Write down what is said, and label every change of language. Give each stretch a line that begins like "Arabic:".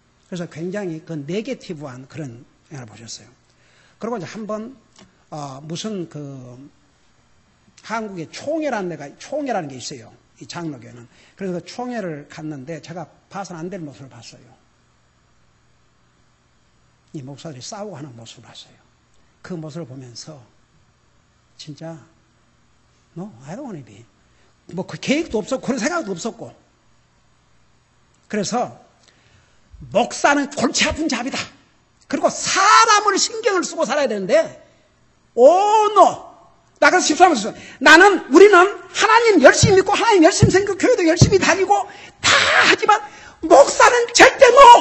Korean: 그래서 굉장히 그 네게티브한 그런 영화를 보셨어요. 그리고 이제 한번 무슨 그 한국에 총회라는 게 있어요. 이 장로교회는. 그래서 그 총회를 갔는데 제가 봐서는 안 될 모습을 봤어요. 이 목사들이 싸우고 하는 모습을 봤어요. 그 모습을 보면서 진짜
English: No, I don't want to be.
Korean: 뭐 그 계획도 없었고 그런 생각도 없었고. 그래서 목사는 골치 아픈 잡이다. 그리고 사람을 신경을 쓰고 살아야 되는데 no. 나 그래서 13년 우리는 하나님 열심히 믿고 하나님 열심히 생기고 교회도 열심히 다니고 다 하지만 목사는 절대 no.